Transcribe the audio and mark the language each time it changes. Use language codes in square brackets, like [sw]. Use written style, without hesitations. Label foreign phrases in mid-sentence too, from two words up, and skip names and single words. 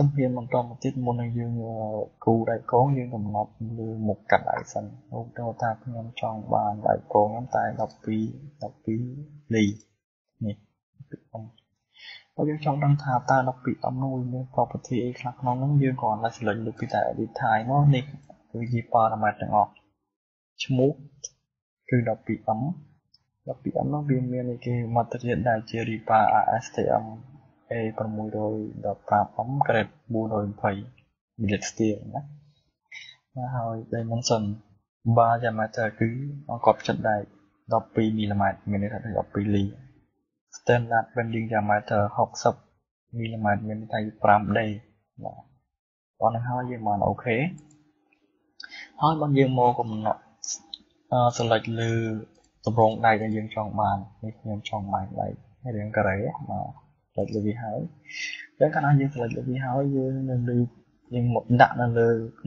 [km] ទំហៀនបន្តមកទៀតមុននឹងយើងគូរដែកកងយើងកំណត់លើមុខកាត់ដែកសិនឧទាហរណ៍ថាខ្ញុំចង់បានដែកកងខ្ញុំតែ12លីនេះបើយើងចង់ដឹងថាតើ12នោះមាន property អីខ្លះក្នុងនោះយើងគ្រាន់តែ select លើពីតែ [en] edit type [km] មកនេះគឺជា parameter ទាំងអស់ឈ្មោះគឺ 12m នោះវាមានឯគេ material ដែលជា riba ASTM [en] A615m grade 420 millimeter steel [km] ណាហើយ [en] dimension bar diameter [km] គឺគាត់ចិត្តដែក12 mm មានន័យថា12លី [en] standard bending diameter 60 mm [km] មានន័យថា 5D បាទប៉ុណ្ណឹងហើយយើងបានអូខេហើយបើយើងមកកំណត់ select លើតម្រ ងដែកដែលយើងចង់បាននេះខ្ញុំចង់បានដែករាងការ៉េបាទ select លើវាហើយអញ្ចឹងកាលណាយើង select លើវាហើយយើងនឹងលើយើងមកដាក់នៅ